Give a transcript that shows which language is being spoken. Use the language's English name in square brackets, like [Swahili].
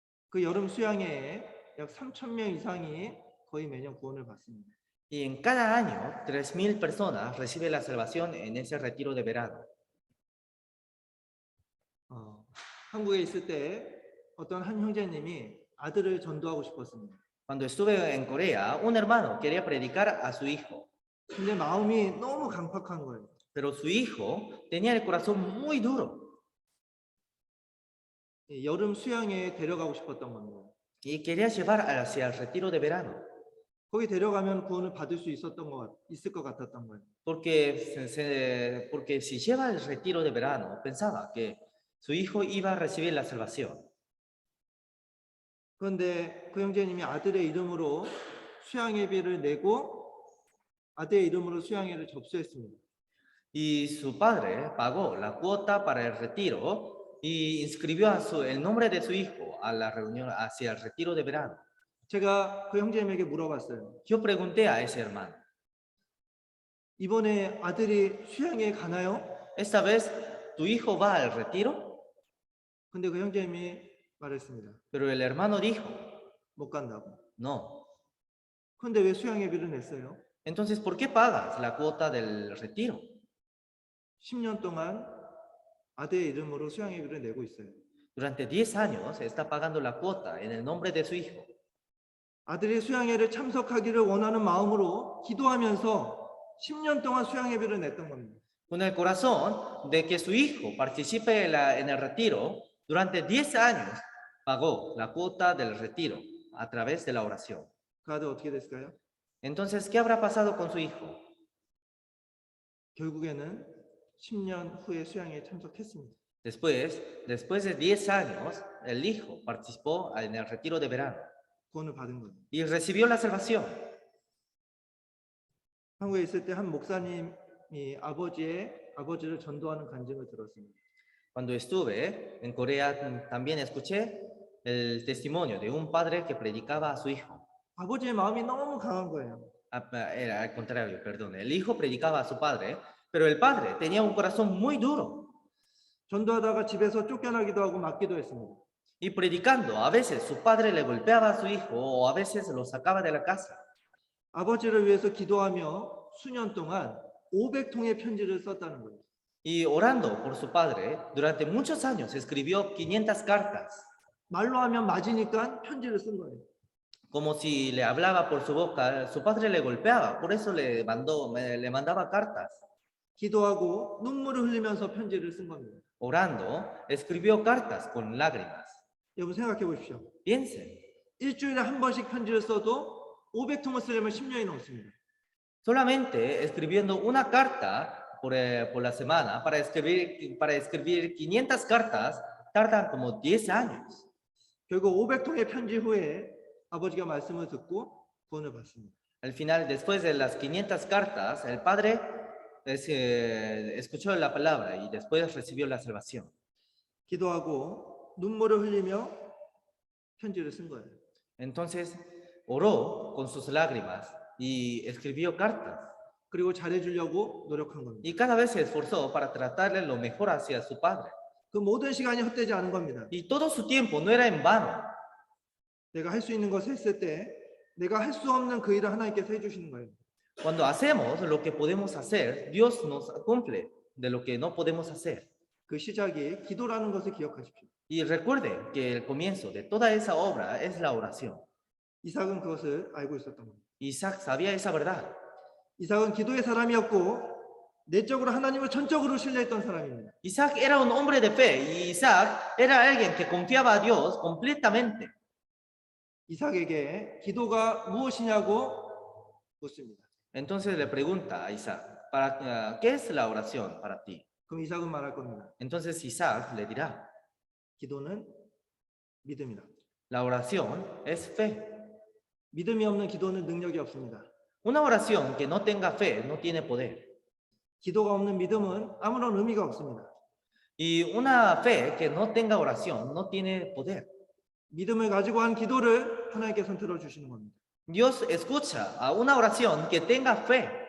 [Korean] 그 여름 수양회에 약 3,000명 이상이 거의 매년 구원을 받습니다. [Spanish] Y en cada año, 3,000 personas reciben la salvación en ese retiro de verano. [Korean] 한국에 있을 때 어떤 한 형제님이 아들을 전도하고 싶었습니다. [Spanish] Cuando estuve en Corea, un hermano quería predicar a su hijo, [Korean] 근데 마음이 너무 강팍한 거예요. [Spanish] pero su hijo tenía el corazón muy duro [Korean] 여름 수양회에 데려가고 싶었던 겁니다. [Spanish] y quería llevar hacia el retiro de verano, [Korean] 거기 데려가면 구원을 받을 수 있을 것 같았던 거예요. [Spanish] porque si lleva el retiro de verano, pensaba que su hijo iba a recibir la salvación. [Korean] 그런데 그 형제님이 아들의 이름으로 수양회비를 내고 아들의 이름으로 수양회를 접수했습니다. [Spanish] Y su padre pagó la cuota para el retiro y inscribió el nombre de su hijo a la reunión hacia el retiro de verano. [Korean] 제가 그 형제님에게 물어봤어요. [Spanish] Yo pregunté a ese hermano, [Korean] 이번에 아들이 수양회에 가나요? [Spanish] ¿esta vez tu hijo va al retiro? [Korean] 근데 그 형제님이 말했습니다. [Spanish] Pero el hermano dijo, [Korean] 못 간다고. [Spanish] no. [Korean] 그런데 왜 수양회비를 냈어요? [Spanish] Entonces, ¿por qué pagas la cuota del retiro? [Korean] 10년 동안 아들의 이름으로 수양회비를 내고 있어요. [Spanish] Durante 10 años está pagando la cuota en el nombre de su hijo. [Korean] 아들이 수양회를 참석하기를 원하는 마음으로 기도하면서 10년 동안 수양회비를 냈던 겁니다. [Spanish] Con el corazón de que su hijo participe en el retiro, durante 10 años pagó la cuota del retiro a través de la oración. [Korean] 그 아들 어떻게 됐을까요? [Spanish] Entonces, ¿qué habrá pasado con su hijo? [Korean] 결국에는 10년 후에 수양회에 참석했습니다. [Spanish] Después de 10 años, el hijo participó en el retiro de verano [Korean] 구원을 받은 거예요. [Spanish] y recibió la salvación. [Korean] 한국에 있을 때 한 목사님이 아버지를 전도하는 간증을 들었습니다. [Spanish] Cuando estuve en Corea, también escuché el testimonio de un padre que predicaba a su hijo. [Korean] 아버지의 마음이 너무 강한 거예요. [Spanish] Era al contrario, perdón. El hijo predicaba a su padre, pero el padre tenía un corazón muy duro. [Korean] 전도하다가 집에서 쫓겨나기도 하고 맞기도 했습니다. [Spanish] Y predicando, a veces su padre le golpeaba a su hijo o a veces lo sacaba de la casa. [Korean] 아버지를 위해서 기도하며 수년 동안 500통의 편지를 썼다는 거예요. [Spanish] Y orando por su padre, durante muchos años escribió 500 cartas. [Korean] 말로 하면 맞으니까 편지를 쓴 거예요. [Spanish] Como si le hablaba por su boca, su padre le golpeaba, por eso le mandaba cartas. [Korean] 기도하고 눈물을 흘리면서 편지를 쓴 겁니다. [Spanish] Orando, escribió cartas con lágrimas. [Korean] 여러분 생각해 보십시오. [Spanish] Piensen, [Korean] 일주일에 한 번씩 편지를 써도 500통을 쓰려면 10년이 넘습니다. [Spanish] solamente escribiendo una carta por la semana para escribir 500 cartas, tardan como 10 años. [Korean] 결국 500통의 편지 후에 아버지가 말씀을 듣고 구원을 받습니다. [Spanish] Al final, después de las 500 cartas, el padre escuchó la palabra y después recibió la salvación. [Korean] 기도하고 눈물을 흘리며 편지를 쓴 거예요. [Spanish] Entonces oró con sus lágrimas y escribió cartas. [Korean] 그리고 잘해주려고 노력한 겁니다. [Spanish] Y cada vez se esforzó para tratarle lo mejor hacia su padre. [Korean] 그 모든 시간이 헛되지 않은 겁니다. [Spanish] Y todo su tiempo no era en vano. [Korean] 내가 할 수 있는 것을 했을 때 내가 할 수 없는 그 일을 하나님께서 해주시는 거예요. [Spanish] Cuando hacemos lo que podemos hacer, Dios nos cumple de lo que no podemos hacer. [Korean] 그 시작이 기도라는 것을 기억하십시오. [Spanish] Y recuerden que el comienzo de toda esa obra es la oración. [Korean] 이삭은 그것을 알고 있었던 겁니다. [Spanish] Isaac sabía esa verdad. [Korean] 이삭은 기도의 사람이었고 내적으로 하나님을 전적으로 신뢰했던 사람입니다. [Spanish] Isaac era un hombre de fe y Isaac era alguien que confiaba a Dios completamente. [Korean] 이삭에게 기도가 무엇이냐고 묻습니다. [Spanish] Entonces le pregunta a Isaac, ¿qué es la oración para ti? [Korean] 그럼 이삭은 말할 겁니다. [Spanish] Entonces Isaac le dirá, [Korean] 기도는 믿음이다. [Spanish] la oración es fe. [Korean] 믿음이 없는 기도는 능력이 없습니다. [Spanish] Una oración que no tenga fe no tiene poder. [Korean] 기도가 없는 믿음은 아무런 의미가 없습니다. [Spanish] Y una fe que no tenga oración no tiene poder. [Korean] 믿음을 가지고 한 기도를 하나님께서 들어주시는 겁니다. [Spanish] Dios escucha a una oración que tenga fe.